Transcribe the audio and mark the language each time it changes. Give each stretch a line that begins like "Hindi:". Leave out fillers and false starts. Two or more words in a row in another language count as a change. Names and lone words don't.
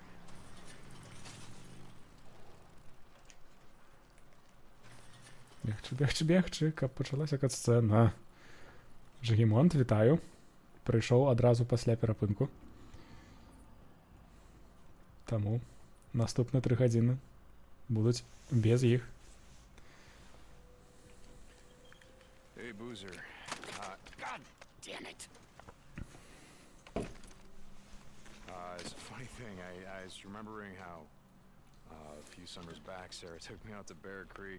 Belarusian: Бегчы, бегчы, бегчы, каб пачалася кат-сцэна. Жагімонт, вітаю. Прыйшоў адразу пасля перапынку. Таму наступны 3 гадзіны будуць без іх.
English: Hey, Boozer. God damn it. It's a funny thing. I was remembering how a few summers back, Sarah took me out to Bear Creek.